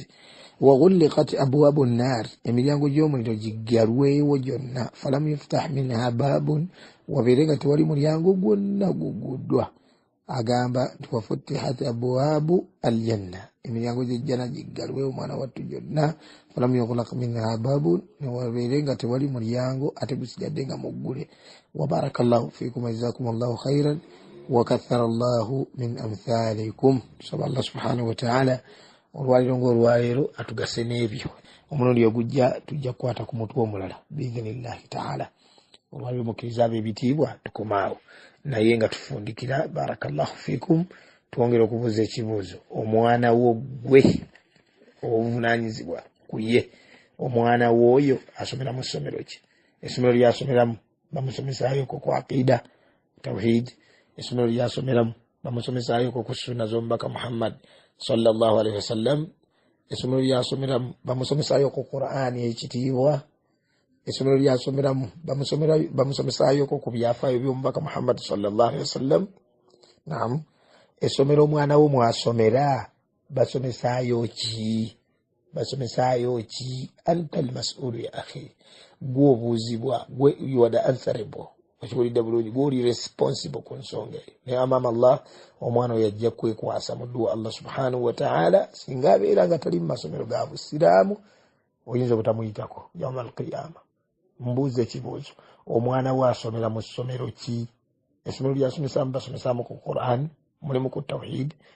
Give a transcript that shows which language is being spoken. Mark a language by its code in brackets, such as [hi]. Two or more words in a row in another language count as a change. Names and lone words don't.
[ar] وغلقت أبواب النار [lg] emiryango gy'omuliro giggalwewo gyonna [ar] فلم يفتح منها باب [lg] wabeere nga tewali mulyango gwonna guguddwa agamba nti [ar] وفتحت أبواب الجنة [lg] emiryango gy'ejjana giggalwewo mwana wattu gyonna [ar] فلم يغلق منها باب [lg] wabeere nga tewali mulyango ate gusigadde nga muggule [ar] وبارك الله فيكم وجزاكم الله خيرا وكثر الله من أمثالكم. [lg] Tusaba Allah [ar] سبحانه وتعالى [lg] olwaliro ng'olwaliro atugase n'ebyo omulundi ogujja tujja kukwata ku mutwe omulala [ar] بإذن الله تعالى [lg] olwaliro mukkiriza ab'ebitiibwa tukomaawo naye nga tufundikira [ar] بارك الله فيكم [lg] twongere okubuuza ekibuuzo omwana wo gwe obuvunaanyizibwa ku ye omwana w'oyo asomera mu ssomero ki essomero lyasomeramu bamusomesaayo ko ku aqida tawhid essomero lyasomeramu bamusomesaayo ko ku sunna z'omubaka Muhammad [ar] صلى الله عليه وسلم [lg] essomero lyasomeramu bamusomesaayo ku Qur'ani ekitiibwa essomero lyasomeramu bamusomesaayo ko ku byafaayo by'omubaka Muhammad [ar] صلى الله عليه وسلم. [lg] Naam, essomero omwana wo mwasomera basomesaayo ki [ar] أنت المسؤول يا أخي [lg] gwe obuuzibwa gwe [en] you are the answerable [lg] wakiwulidde bulungi gwe oli responsible ku nsonga eyo naye amama Allah omwana we yajja kwekwasa mu dduwa Allah [ar] سبحانه وتعالى [lg] singa abeera nga tali mu masomero ga busiraamu oyinza obutamuyitako [ar] يوم القيامة. [lg] Mbuuza ekibuuzo omwana we asomera mu ssomero ki essomero lyasomesaamu basomesaamu ku Qur'an mulimu ku tawhid mulimu